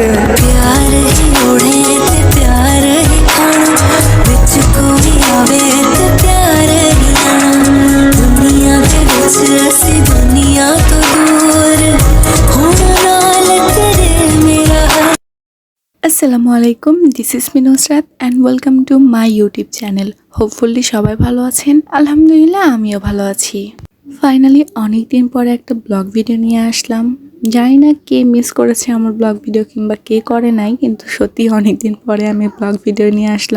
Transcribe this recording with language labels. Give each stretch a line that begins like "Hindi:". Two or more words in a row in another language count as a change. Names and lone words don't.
Punjabi: ਪਿਆਰ ਹੀ ਉੜੇ ਤੇ ਪਿਆਰ ਹੀ ਖਾਣਾ ਵਿਚ ਕੋਈ ਆਵੇ ਤੇ ਪਿਆਰ ਹੀ ਆਣਾ ਦੁਨੀਆ ਦੇ ਵਿਚ ਅਸੀ ਦੁਨੀਆ ਤੋ ਦੂਰ ਹੋਣਾ ਨਾਲ ਤੇਰੇ ਮੇਰਾ
Arabic: السلام عليكم,
English: this is me Nusrat and welcome to my YouTube channel.
Bangla: হোপফুলি সবাই ভালো আছেন। আলহামদুলিল্লাহ আমিও ভালো আছি। ফাইনালি অনেক দিন পরে একটা
English: vlog video
Bangla: নিয়ে আসলাম। জানি না কে মিস করেছে আমার
English: vlog video
Bangla: কিংবা কে করে নাই, কিন্তু সত্যি অনেক দিন পরে আমি
English: vlog video
Bangla: নিয়ে আসলাম।